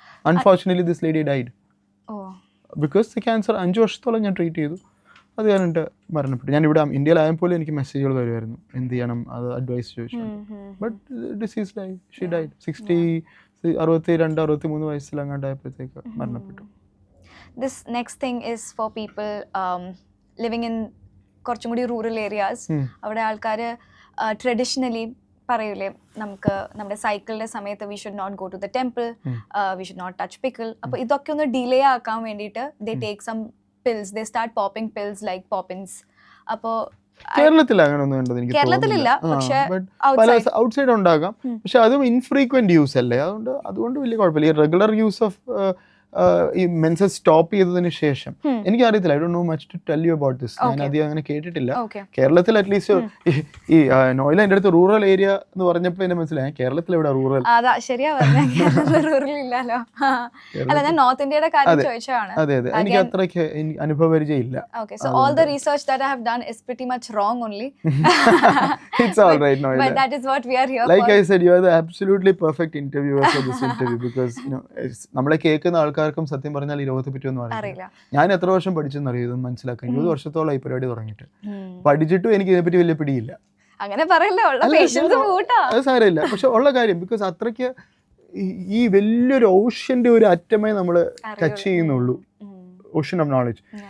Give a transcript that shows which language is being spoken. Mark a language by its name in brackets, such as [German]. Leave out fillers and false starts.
[English] unfortunately this lady died because the cancer [Malayalam] 5 വർഷത്തോളം ഞാൻ treat ചെയ്തു. അത് ഞാനിട്ട് മരണപ്പെട്ടു. ഞാൻ ഇവിടെ ഇന്ത്യയിലായപ്പോൾ എനിക്ക് മെസ്സേജുകൾ വരുമായിരുന്നു, എന്ത് ചെയ്യണം, അത് അഡ്വൈസ് ചോദിച്ചു. [English] but disease die, she died [Malayalam] 62-63 വയസ്സിലങ്ങാണ്ടായപ്പോഴത്തേക്ക് മരണപ്പെട്ടു. [English] This next thing is for people living in [Malayalam] കുറച്ചും കൂടി റൂറൽ ഏരിയാസ്. അവിടെ ആൾക്കാർ ട്രഡീഷണലി പറയൂലേ, നമുക്ക് നമ്മുടെ സൈക്കിളിന്റെ സമയത്ത് [English] We should not go to the temple, we should not touch pickle. [Malayalam] അപ്പോൾ ഇതൊക്കെ ഒന്ന് ഡിലേ ആക്കാൻ വേണ്ടിയിട്ട് [English] They take some pills, they start popping pills like poppins. [Malayalam] അപ്പോൾ കേരളത്തിൽ അങ്ങനെ ഒന്നും ഉണ്ടെന്ന് എനിക്ക് കേരളത്തിലില്ല, പക്ഷേ ഔട്ട്സൈഡ് ഉണ്ടാകാം. പക്ഷെ അതും ഇൻഫ്രീക്വന്റ് യൂസ് അല്ലേ, അതുകൊണ്ട് വലിയ കുഴപ്പമില്ല. ഈ റെഗുലർ യൂസ് ഓഫ് ഈ മെൻസസ് സ്റ്റോപ്പ് ചെയ്തതിന് ശേഷം എനിക്ക് അറിയത്തില്ല, [English] I don't know much to tell you about this. [Malayalam] ഞാൻ അധികം അങ്ങനെ കേട്ടിട്ടില്ല. കേരളത്തിൽ അറ്റ്ലീസ്റ്റ് ഈ നോയില എൻ്റെ അടുത്ത് റൂറൽ ഏരിയ എന്ന് പറഞ്ഞപ്പോൾ എന്നെ മനസ്സിലായി, കേരളത്തിൽ എവിടെ റൂറൽ? അതാ ശരിയാ റൂറൽ ഇല്ലല്ലോ. അല്ല, ഞാൻ നോർത്ത് ഇന്ത്യയുടെ കാര്യം ചോദിച്ചതാണ്. അതെ അതെ, എനിക്ക് അത്രയ്ക്ക് അനുഭവപരിചയം ഇല്ല. [English] Okay, so all the research that I have done is pretty much wrong only. It's all right, Noila. But that is what we are here like for. I said, you are the absolutely perfect interviewer for this interview because [Malayalam] നമ്മളെ കേൾക്കുന്ന ആൾക്കാർക്കും സത്യം പറഞ്ഞാൽ ഈ രോഗത്തെ പറ്റി ഒന്നും അറിയില്ല. ഞാൻ എത്ര വർഷം പഠിച്ചെന്ന് അറിയാം ഇതൊന്നും മനസ്സിലാക്കാൻ. 20 വർഷത്തോളം ഈ പരിപാടി തുടങ്ങിയിട്ട്. പഠിച്ചിട്ടും എനിക്ക് ഇതിനെപ്പറ്റി വലിയ പിടിയില്ല. അങ്ങനെ പറയല്ലോ, അത് സാരമില്ല. പക്ഷെ ഉള്ള കാര്യം, ബിക്കോസ് അത്രയ്ക്ക് ഈ വലിയൊരു ഓഷ്യന്റെ ഒരു അറ്റമേ നമ്മൾ ടച്ച് ചെയ്യുന്നുള്ളൂ, ഓഷ്യൻ ഓഫ് നോളജ്.